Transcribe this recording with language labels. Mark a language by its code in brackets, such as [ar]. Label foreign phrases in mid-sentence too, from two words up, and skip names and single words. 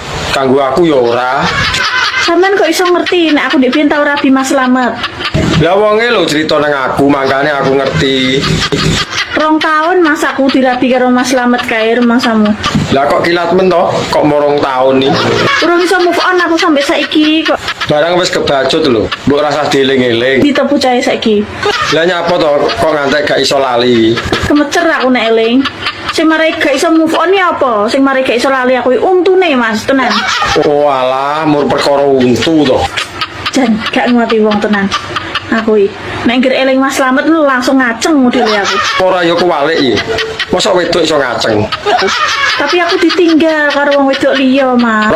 [jv] Kanggo aku ya ora. Sampean kok iso ngerti nek aku ndek biyen tau rabi Mas Slamet? Lah wonge lho cerita nang aku, makane aku ngerti. 2 tahun Mas aku dirabi karo Mas Slamet kae rumahmu. Lah kok kilat men toh? Kok morong tahun nih? Urung iso [en] move on [jv] aku sampai saiki kok. Barang wis kebacut lho. Mbok rasah dieling-eling. Ditepu cahe saiki. Lah nyapa toh kok ngantek gak iso lali? Kemecer aku nek eling. Sing marai gak iso [en] move on [jv] ya apa? Sing marai gak iso lali aku untune Mas, tenan. Oh alah, mur perkara untu toh. Jan gak ngerti wong tenan. Aku iki nek ngger eling Mas Slamet lu langsung ngaceng modele aku. Ora yo kewalik iki. Mosok wedok iso ngaceng. Tapi aku ditinggal karo wong wedok liya, Mas.